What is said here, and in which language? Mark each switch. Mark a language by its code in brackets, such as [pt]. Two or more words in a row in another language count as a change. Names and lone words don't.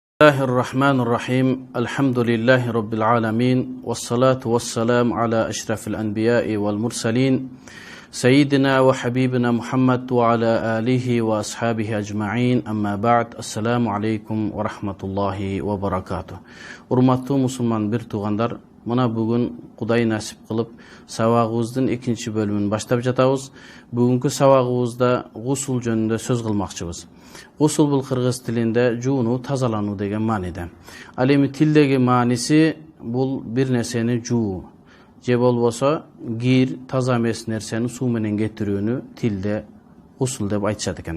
[ar] الله الرحمن الرحيم الحمد لله رب العالمين والصلاة والسلام على أشرف الأنبياء والمرسلين سيدنا وحبيبنا محمد وعلى آله وأصحابه أجمعين أما بعد السلام عليكم ورحمة الله وبركاته. [ky] Урматтуу мусулман бир туугандар, мына бүгүн Кудай насип кылып сабагыбыздын экинчи бөлүмүн баштап жатабыз. Бүгүнкү сабагыбызда гусул жөнүндө сөз кылмакчыбыз. Гусул бул кыргыз тилинде жууну, тазалануу деген мааниде. Ал эми тилдеги мааниси бул бир нерсени жуу же болбосо кир, таза эмес нерсени суу менен кетирүүнү тилде гусул деп айтышат экен.